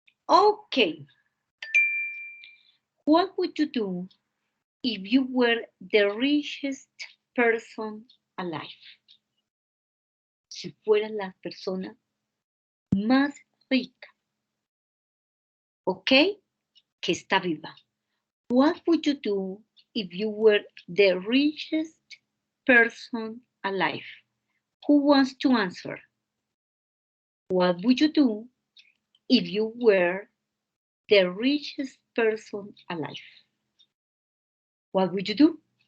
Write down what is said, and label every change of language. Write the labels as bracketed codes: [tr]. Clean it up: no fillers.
[en] Okay, what would you do if you were the richest person alive? [es] Si fueras la persona más rica, okay, que está viva. [en] What would you do if you were the richest person alive? Who wants to answer? What would you do if you were the richest person alive? What would you do?